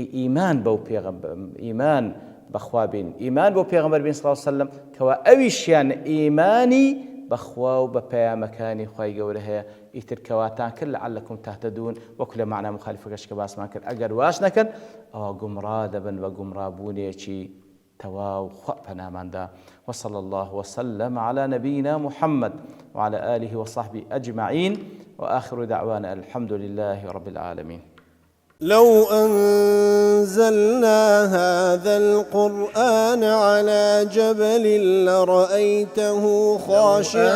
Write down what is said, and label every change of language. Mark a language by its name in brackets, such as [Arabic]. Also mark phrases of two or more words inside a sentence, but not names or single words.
[Central Kurdish] ئیمان بەو پێغەمبەر ئیمان بەخوا بین ئیمان بۆ پێغەمبەر بین [Arabic] صلی الله عەلەیهی وسەلەم [Central Kurdish] کەوا ئەویشیان ئیمانی بەخوا و بە پەیامەکانی خوای گەورە هەیە ئیتر کەواتان کرد [Arabic] لەعەلەکم تەهتەدون [Central Kurdish] وەکو لە معنای مخالفەکەش کە باسمان کرد ئەگەر واش نەکەن ئەوە گومڕا دەبن بە گومڕابوونێکی تواو خوا پەناماندا [Arabic] وصلى الله وسلم على نبينا محمد وعلى آله وصحبه أجمعين وآخر دعوانا الحمد لله رب العالمين. لو أنزلنا هذا القرآن على جبل لرأيته خاشعا